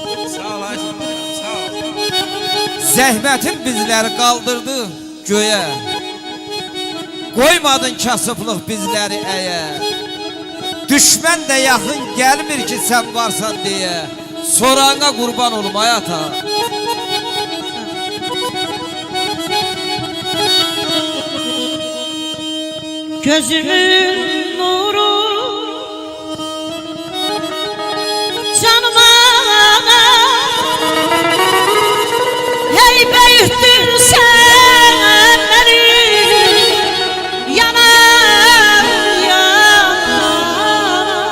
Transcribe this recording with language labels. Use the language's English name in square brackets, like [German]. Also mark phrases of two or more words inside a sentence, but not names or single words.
[Azerbaijani] Zəhmətin bizləri qaldırdı göyə. Qoymadın kasıblıq bizləri əyə. Düşmən də yaxın gəlmir ki sən varsan deyə. Sorana qurban olum ayata. [Turkish] Gözümün nuru canıma hey büyüttün sen beni yanar yanar